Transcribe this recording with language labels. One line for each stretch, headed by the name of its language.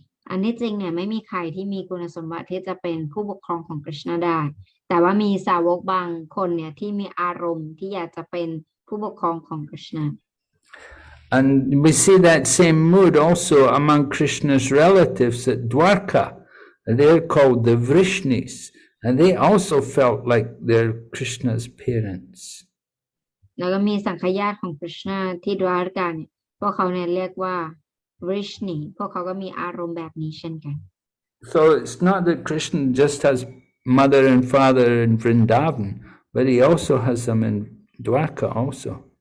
Thai: อันที่จริงเนี่ยไม่มีใครที่มีคุณสมบัติที่จะเป็นผู้ปกครองของคริชนาได้แต่ว่ามีสาวกบางคนเนี่ยที่มีอารมณ์ที่อยากจะเป็นผู้ปกครองของคริชนา
English: And we see that same mood also among Krishna's relatives at Dwarka. They're called the Vrishnis, and they also felt like they're Krishna's parents.
Thai: แล้วก็มีสังฆญาติของคริชนาที่ดวารกาเนี่ยพวกเขาเนี่ยเรียกว่า Vrishni พวกเขาก็มีอารมณ์แบบนี้เช่นกัน
English: So it's not that Krishna just has mother and father in Vrindavan, but he also has them in Dwarka also.